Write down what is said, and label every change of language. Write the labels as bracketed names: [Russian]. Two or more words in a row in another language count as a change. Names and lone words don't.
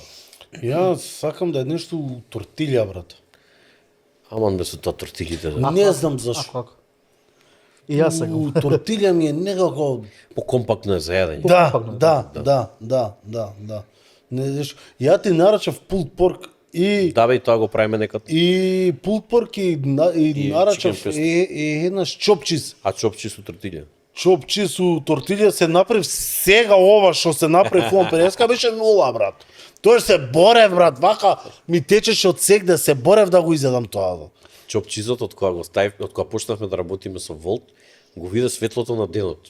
[Macedonian] Јас сакам да е нешто тортилја, брат. Аман бе со тоа тортилите. Не знам зашто. Како? И јас сакам. Тортилја ми е некако. По-компактно е за јадење. Да. Не знаеш, ја ти нарачав [English] pulled pork [Macedonian] и Да бе, и тоа го правиме некад. и [English] pulled pork [Macedonian] и нарачав [English] chicken pesto. [Macedonian] еднаш чопчиз. А чопчи со тортилја. Чопчиз у тортилја се направи сега ова што се направи фон преска беше нула, брат. Тоа се борев, брат, вака ми течеше од сегде, се борев да го изедам тоа. Чопчизот од кога го ставив, од кога почнавме да работиме со Волт, го виде светлото на денот.